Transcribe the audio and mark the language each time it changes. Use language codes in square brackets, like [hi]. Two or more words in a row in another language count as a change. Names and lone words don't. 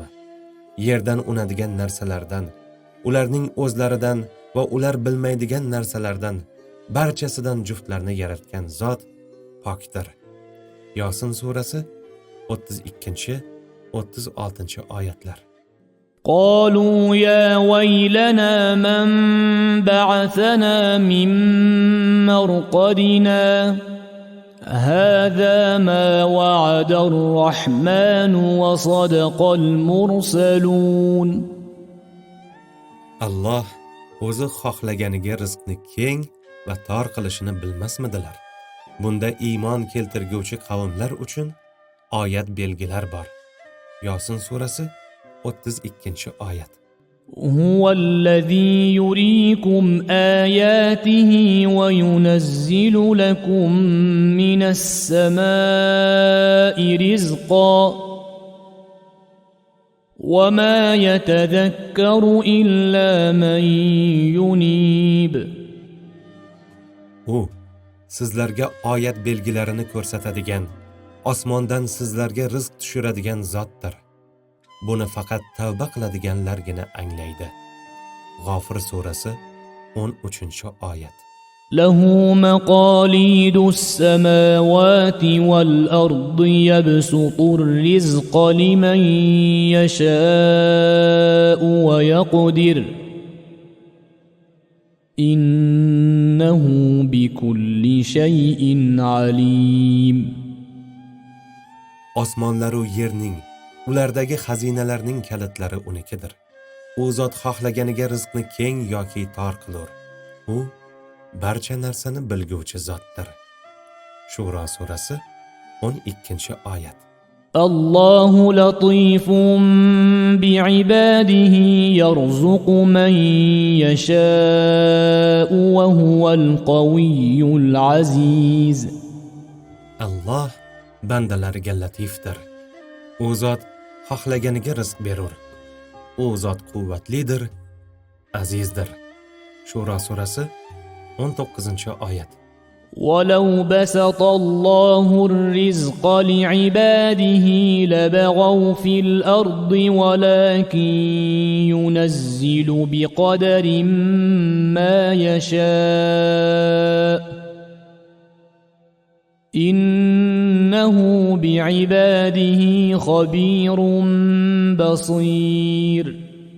[uz] Yerdan unadigan narsalardan, ularning o'zlaridan va ular bilmaydigan narsalardan barchasidan juftlarni yaratgan zot pokdir. Yosin surasi 32-36-oyatlar. [ar] قالوا يا ويلنا من بعثنا من مرقدنا هذا ما وعد الرحمن وصدق المرسلون. [uz] Alloh o'zi xohlaganiga rizqni keng va tor qilishini bilmasmidilar? Bunda iymon keltirguvchi qavmlar uchun oyat belgilar bor. Yosin surasi 32-oyat. [ar] هو الذي يريكم آياته وينزل لكم من السماء رزقا وما يتذكر إلا من ينيب. [uz] U sizlarga oyat belgilarini ko'rsatadigan, osmondan sizlarga rizq tushiradigan zotdir. Buni faqat tavba qiladiganlargina anglaydi. G'ofir surasi 13-oyat. [ar] له مقاليد السماوات والأرض يبسط الرزق لمن يشاء ويقدر إنه بكل شيء عليم. [uz] Osmonlar va yerning, ulardagi xazinalarning kalitlari unikidir. U zot xohlaganiga rizqni keng yoki tor qilur. U barcha narsani bilguvchi zotdir. Shuro surasi 12-oyat. [ar] الله لطيف بعباده يرزق من يشاء وهو القوي العزيز. [uz] Alloh bandalariga latifdir. U zot xohlaganiga rizq berur. U zot quvvatlidir, azizdir. Shuro surasi 19-oyat. [ar] ولو بسط الله الرزق لعباده لبغوا في الأرض ولكن ينزل بقدر ما يشاء إنه بعباده خبير بصير.